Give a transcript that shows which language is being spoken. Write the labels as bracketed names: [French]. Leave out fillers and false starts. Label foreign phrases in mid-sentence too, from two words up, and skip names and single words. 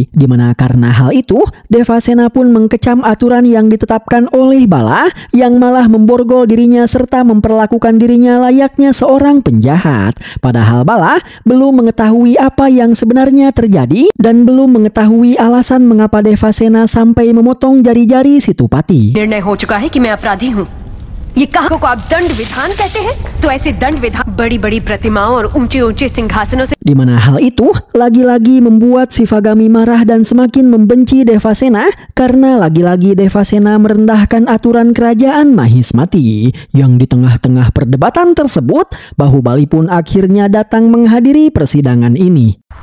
[Indonesian] Dimana karena hal itu, Devasena pun mengkecam aturan yang ditetapkan oleh Bala yang malah memborgol dirinya serta memperlakukan dirinya layaknya seorang penjahat. Padahal Bala belum mengetahui apa yang sebenarnya terjadi dan belum mengetahui alasan mengapa Devasena sampai memotong jari-jari Situpati. [Hindi] निर्णय हो चुका है कि मैं अपराधी हूँ। ये कहा को आप दंड विधान कहते हैं? तो ऐसे दंड विधान बड़ी-बड़ी प्रतिमाओं और ऊंचे-ऊंचे सिंहासनों से [Indonesian] Di mana hal itu lagi-lagi membuat Shivagami marah dan semakin membenci Devasena karena lagi-lagi Devasena merendahkan aturan kerajaan Mahismati. Yang di tengah-tengah perdebatan tersebut, Bahubali pun akhirnya datang menghadiri persidangan ini.